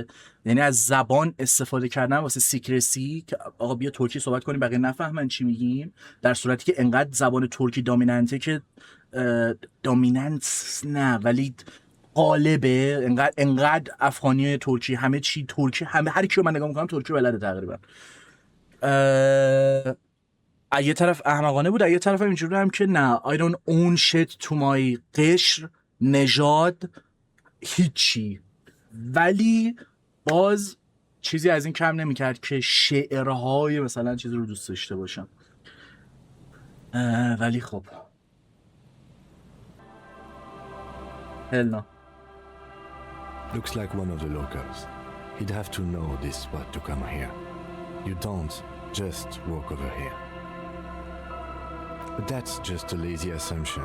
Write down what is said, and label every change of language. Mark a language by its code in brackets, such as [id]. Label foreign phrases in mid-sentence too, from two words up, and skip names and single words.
[fa] یعنی از زبان استفاده کردن واسه سیکرسی که آقا بیا ترکی صحبت کنیم بقیه نفهمن چی میگیم، در صورتی که انقدر زبان ترکی دامیننته که دامیننت نه ولی غالبه، انقدر افغانی ترکی همه چی ترکی، همه هر کیو من نگاه میکنم ترکی بلده تقریبا. یه طرف احمقانه بود، یه طرف هم اینجوری هم که نه [en] I don't own shit to my [fa] قشر نژاد هیچی، ولی باز چیزی از این کم نمیکرد که شعرهای مثلا چیزی رو دوست داشته باشم. ولی خب [en] hell no. Looks like one of the locals. He'd have to know this spot to come here. You don't just walk over here. But that's just a lazy assumption.